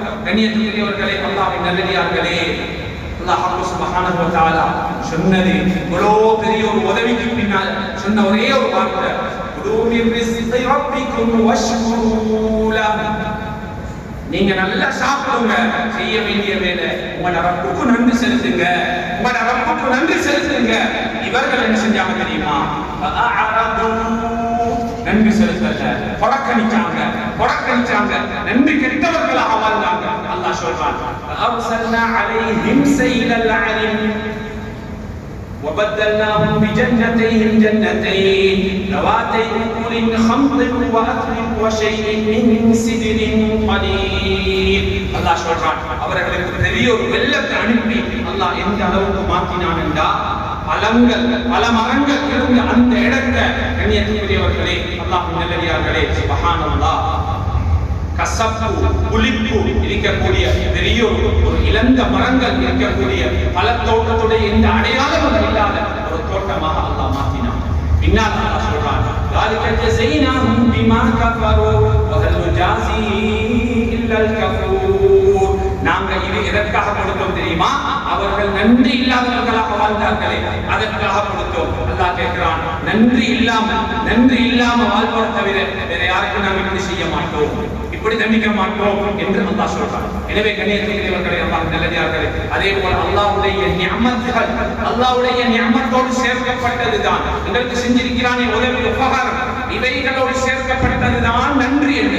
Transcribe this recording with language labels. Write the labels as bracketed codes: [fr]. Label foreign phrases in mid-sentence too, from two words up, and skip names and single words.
[ta] கண்ணியத்துக்குரியவர்களே, அல்லாஹ்வின் நல்லடியார்களே, அல்லாஹ் [ar] سبحانه وتعالى [ta] சொன்னது இவ்வளோ பெரிய ஒரு உதவிக்கு பின்னால் சொன்ன ஒரே ஒரு வார்த்தை, நீங்க நல்லா சாப்பிடுங்க, செய்ய வேண்டிய வேலை உங்களோட ரப்புக்கு நன்றி செலுத்துங்க, உங்களோட ரப்புக்கு நன்றி செலுத்துங்க. இவர்கள் என்ன செஞ்சாங்க தெரியுமா? நன்றி செலுத்தல, புறக்கணிச்சாங்க, நன்றி கெட்டவர்களாக வாழ்ந்தாங்க. அல்லாஹ் சொல்றான், [ar] أرسلنا عليهم سيل العرم وبدلناهم بجنتين ذواتي أكل خمط وأثل وشيء من سدر قليل. [ta] அல்லாஹ் சொல்றான், அவர்களுக்கு பெரிய ஒரு வெள்ளத்தை அனுப்பி அல்லாஹ் எந்த அளவுக்கு மாற்றினான் என்றா, பழங்கள் பல மரங்கள் இருந்த அந்த இடத்தை கண்ணியத்துக்குரியவர்களே அல்லாஹ் நல்லடியார்களே சுப்ஹானல்லாஹ் கசப்பு புளிப்பு இருக்கக்கூடிய பெரிய ஒரு இழந்த மரங்கள் இருக்கக்கூடிய பல தோட்டத்துடைய இந்த அடையாளம் இல்லாத ஒரு தோட்டமாக அல்லாஹ் மாற்றினான். பின்னால் அல்லாஹ் சொல்றான் [ar] ذلك جزيناهم بما كفروا وهل نجازي إلا الكفور. [ta] நாங்க இது எதற்காக கொடுத்தோம் தெரியுமா? அவர்கள் நன்றி இல்லாதவர்களாக வாழ்ந்தார்களே அதற்காக கொடுத்தோம். அல்லாஹ் கேட்கிறான் நன்றி இல்லாம வாழ்வதை தவிர வேற யாருக்கும் நாங்கள் இப்படி செய்ய மாட்டோம், இப்படி தண்டிக்க மாட்டோம் என்று அல்லாஹ் சொல்றான். எனவே கண்ணியத்துக்குரியவர்களே அல்லாஹ் நல்லடியார்களே அதே போல அல்லாஹ்வுடைய நிஅமத்துகள் அல்லாஹ்வுடைய நிஅமத்தோடு சேர்க்கப்பட்டதுதான் எங்களுக்கு செஞ்சிருக்கிறானே உதவி உபகாரம் இவைகளோடு சேர்க்கப்பட்டதுதான் நன்றி என்று.